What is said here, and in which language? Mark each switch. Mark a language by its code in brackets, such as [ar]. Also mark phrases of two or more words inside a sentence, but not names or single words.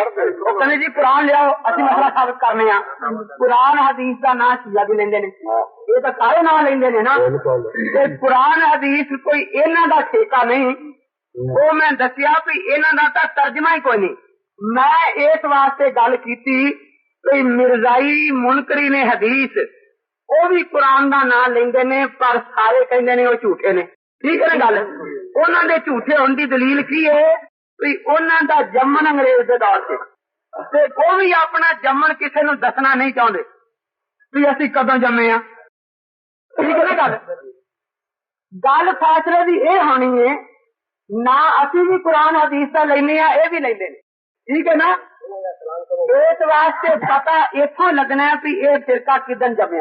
[pa] وہ کہنے جی قرآن لیاؤ اسی مسئلہ ثابت کرنے ہیں. قرآن حدیث کا نام شیعہ بھی لیندے نے, یہ تو سارے نام لیندے نے نا. قرآن حدیث کوئی انہاں دا ٹھیکہ نہیں, وہ میں دسیا بھی انہاں دا تا ترجمہ ہی کوئی نہیں. میں اس واسطے گل کیتی کہ مرزائی منکری نے حدیث وہ بھی قرآن دا نام لیندے نے پر سارے کہندے نے وہ جھوٹے نے. ٹھیک ہے نا گل؟ انہاں دے جھوٹے ہون دی دلیل کی ہے کہ انہاں دا جمن انگریز دے دور سے, تے وہ بھی اپنا جمن کسے نو دسنا نہیں چاہندے کہ اسی کدوں جمے ہاں. ٹھیک ہے نا گل؟ گل فیصلے دی اے ہونی ہے نہ اسی بھی قرآن حدیث دا لینے ہاں, اے بھی لیندے نے. ٹھیک ہے نا؟ اس واسطے پتا اتوں لگنا ہے کہ یہ فرقہ کدن جمیا.